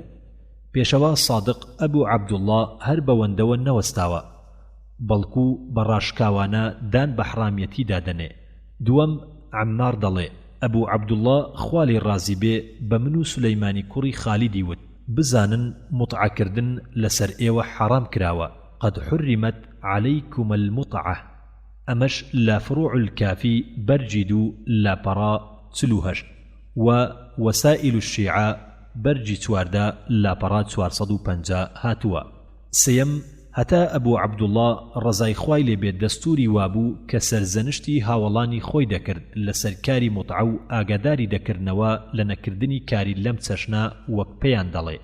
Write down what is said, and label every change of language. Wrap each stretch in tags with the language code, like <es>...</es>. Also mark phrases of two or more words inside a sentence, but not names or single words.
<ckb>پێشەوا سادق ئەبوو عەبدوڵڵا هەر بەوەندەوە نەوەستاوە، بەڵکو بەڕاشکاوانە دان بە حرامەتی دادەنێ. دووەم عەمار دەڵێ ئەبوو عەبدوڵڵا خوا لێی ڕازی بێ بە من و سولەیمانی کوڕی خالیدی وت بزانن متعەکردن لەسەر ئێوە حرام کراوە،</ckb> <ar>قد حرمت عليكم المتعة.</ar> <ckb>ئەمەش لە فروع الكافی بەرجی 2 لاپەڕا 48 و وسائل الشیعة بەرجی 14 لاپەڕا 450 هاتووە. سێم هەتا ئەبوو عەبدوڵڵا ڕەزای خوای لێبێت دەستوری وابوو کە سەرزەنشتی هاوڵانی خۆی دەکرد لەسەر کاری متعە و ئاگاداری دەکردنەوە لە نەکردنی کاری لەم چەشنە وەک پێیان دەڵێ.</ckb>